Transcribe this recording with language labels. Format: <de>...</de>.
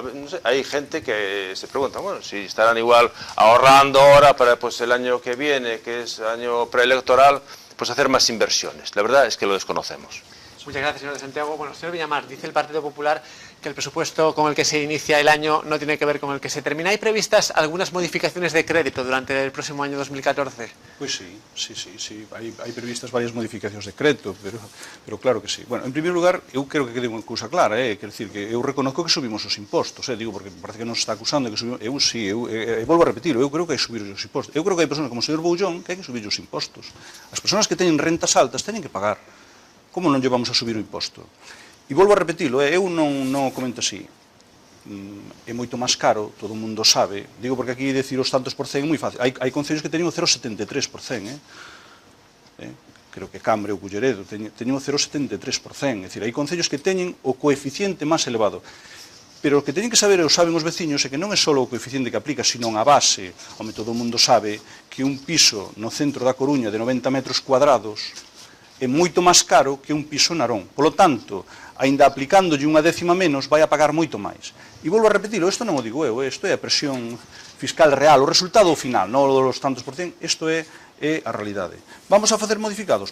<es>No sé, hay gente que se pregunta, bueno, si estarán igual ahorrando ahora para pues el año que viene, que es año preelectoral, pues hacer más inversiones. La verdad es que lo desconocemos. Muchas gracias, señor de Santiago. Bueno, señor Villamar, dice el Partido Popular que el presupuesto con el que se inicia el año no tiene que ver con el que se termina. ¿Hay previstas algunas modificaciones de crédito durante el próximo año 2014?</es> <gl>Pois sí. Hai previstas varias modificacións de crédito, pero claro que sí. Bueno, en primeiro lugar, eu quero que quede unha cousa clara, quero dicir que eu reconozco que subimos os impostos, digo, porque parece que nos está acusando de que subimos, volvo a repetir, eu creo que hai que subir os impostos. Eu creo que hai persoas como o señor Boullón que hai que subir os impostos. As persoas que teñen rentas altas teñen que pagar. Como non lle vamos a subir o imposto? E volvo a repetilo, eu non comento así. É moito máis caro, todo o mundo sabe. Digo porque aquí decir os tantos por cen é moi fácil. Hai concellos que teñen o 0,73%, creo que Cambre ou Culleredo teñen o 0,73%. É dicir, hai concellos que teñen o coeficiente máis elevado. Pero o que teñen que saber, e o saben os veciños, é que non é só o coeficiente que aplica, sino a base. Home, todo o mundo sabe que un piso no centro da Coruña de 90 metros cuadrados é moito máis caro que un piso en Narón. Polo tanto, aínda aplicándolle unha décima menos, vai a pagar moito máis. E volvo a repetirlo, isto non o digo eu, isto é a presión fiscal real, o resultado final, non os tantos por cen, isto é a realidade. Vamos a facer modificados?</gl>